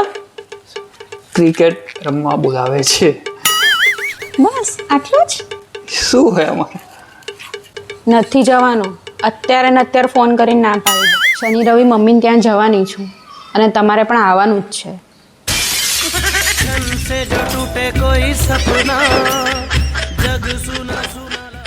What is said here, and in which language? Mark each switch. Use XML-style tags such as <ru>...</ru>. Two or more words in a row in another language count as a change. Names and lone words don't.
<gu>ક્રિકેટ રમવા બોલાવે છે. બસ આટલું જ? શું હોય અમારે? નથી જવાનું. અત્યારે ને અત્યારે ફોન કરીને ના પાડી દો. શનિ રવિ મમ્મીને ત્યાં જવાની છું અને તમારે પણ આવવાનું જ છે.</gu> <hi>से जो टूटे कोई सपना जग सुना सुना</hi>